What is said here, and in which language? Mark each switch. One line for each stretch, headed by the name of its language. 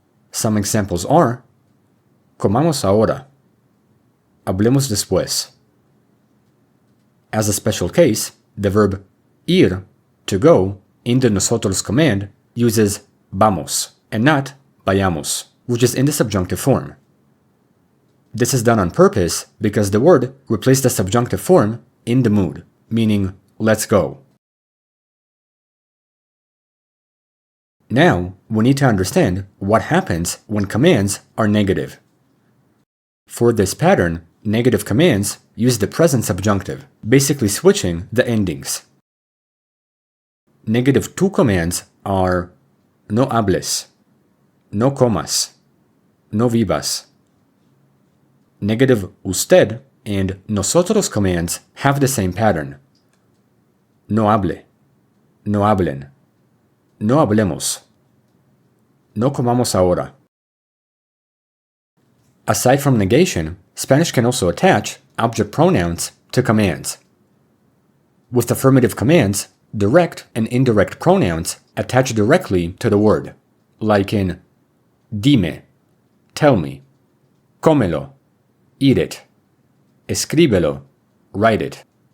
English: Some examples are:
Spanish: comamos ahora, hablemos después.
English: As a special case, the verb ir, to go, in the nosotros command uses vamos and not vayamos, which is in the subjunctive form. This is done on purpose because the word replaced the subjunctive form in the mood, meaning let's go. Now, we need to understand what happens when commands are negative. For this pattern, negative commands use the present subjunctive, basically switching the endings. Negative tú commands are
Spanish: no hables, no comas, no vivas.
English: Negative usted and nosotros commands have the same pattern.
Spanish: No hable, no hablen, no hablemos, no comamos ahora.
English: Aside from negation, Spanish can also attach object pronouns to commands. With affirmative commands, direct and indirect pronouns attach directly to the word, like in dime, tell me, cómelo, eat it, escríbelo, write it.